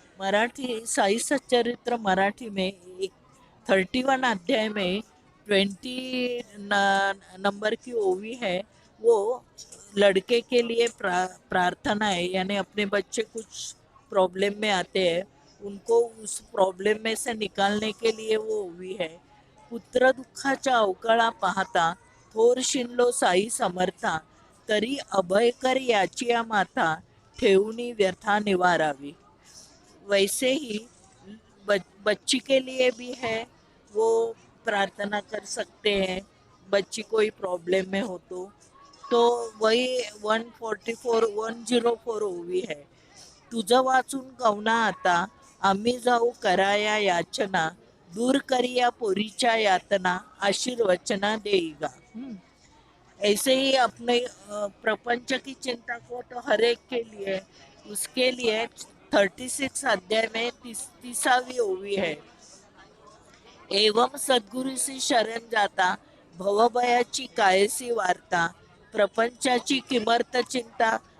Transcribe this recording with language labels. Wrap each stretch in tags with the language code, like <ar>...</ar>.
<hi>मराठी साई सच्चरित्र मराठी में एक 31 अध्याय में 20 नंबर की ओवी है। वो लड़के के लिए प्रार्थना है, यानी अपने बच्चे कुछ प्रॉब्लम में आते हैं, उनको उस प्रॉब्लेम में से निकालने के लिए वो उभी है।</hi> <mr>पुत्र दुःखाच्या अवकाळा पाहता थोर शिनलो साई समर्था, तरी अभय कर याची या माता, ठेवणी व्यथा निवारावी।</mr> <hi>वैसे ही बच्ची के लिए भी है, वो प्रार्थना कर सकते हैं। बच्ची कोई प्रॉब्लम में हो तो वही 104 ओवी है।</hi> <mr>तुझं वाचून कवना आता, आम्ही जाऊ कराया याचना, दूर करिया पोरीच्या यातना, आशीर्वचना देईगा।</mr> <hi>ऐसे ही अपने प्रपंच की चिंता को तो हर एक के लिए, उसके लिए 36 अध्याय में 30वीं ओवी है।</hi> <mr>एवं सद्गुरूसी शरण जाता, भवभयाची कायसी वार्ता, प्रपंचाची किमर्थ चिंता,</mr>